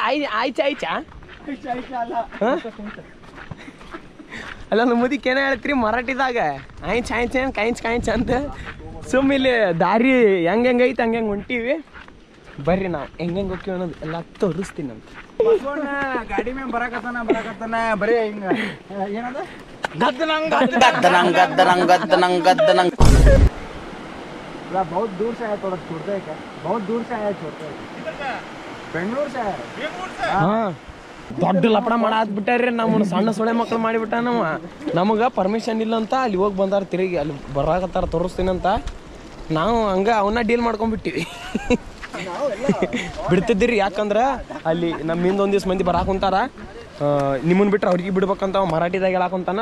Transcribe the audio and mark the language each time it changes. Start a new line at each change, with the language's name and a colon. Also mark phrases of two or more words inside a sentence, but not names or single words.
Kannada: ಆಯ್ಚಾ ಅಲ್ಲೊಂದು ಮುದುಕಿ ಏನೋ ಹೇಳ್ತೀರಿ ಮರಾಠಿದಾಗ. ಕಾಯಿಂಚ್ ಅಂತ. ಸುಮ್ಮ ಇಲ್ಲಿ ದಾರಿ ಹೆಂಗೈತೆ ಹಂಗೆ ಹೊಂಟೀವಿ. ಬರ್ರಿ ನಾವು ಹೆಂಗೆ ಹೋಗ್ತೀವಿ ಅನ್ನೋದು ಎಲ್ಲ ತೋರಿಸ್ತೀನಿ ಅಂತ. ಗಾಡಿ ಮೇಲೆ ಬರಾಕತ್ತಾನ ಬರೀ ಹಿಂಗ ಏನದ
Hindi: बहुत दूर से आया, थोड़ा छोड़ते है क्या? बहुत दूर से आया, छोड़ते है ಬೆಂಗಳೂರು से आया.
Kannada: हाँ ದೊಡ್ಡ ಲಪಡ ಮಾಡಾತ್ಬಿಟ್ಟಾರ್ರಿ. ನಮ್ಮ ಸಣ್ಣ ಸೊಳೆ ಮಕ್ಳು ಮಾಡಿಬಿಟ್ಟ. ನಮಗೆ ಪರ್ಮಿಷನ್ ಇಲ್ಲ ಅಂತ ಅಲ್ಲಿ ಹೋಗಿ ಬಂದಾರ. ತಿರುಗಿ ಅಲ್ಲಿ ಬರಾಕತ್ತಾರ ತೋರಿಸ್ತೀನಿ ಅಂತ. ನಾವು ಹಂಗೆ ಅವನ್ನ ಡೀಲ್ ಮಾಡ್ಕೊಂಡ್ಬಿಟ್ಟಿವಿ. ಬಿಡ್ತಿದ್ದೀರಿ. ಯಾಕಂದ್ರೆ ಅಲ್ಲಿ ನಮ್ಮ ಹಿಂದೆ ಒಂದಿವ್ಸ ಮಂದಿ ಬರಾಕುಂತಾರ. ನಿಮ್ಮನ್ನು ಬಿಟ್ಟರೆ ಅವ್ರಿಗೆ ಬಿಡ್ಬೇಕಂತ ಮರಾಠಿದಾಗ ಹೇಳಾಕಂತಾನ.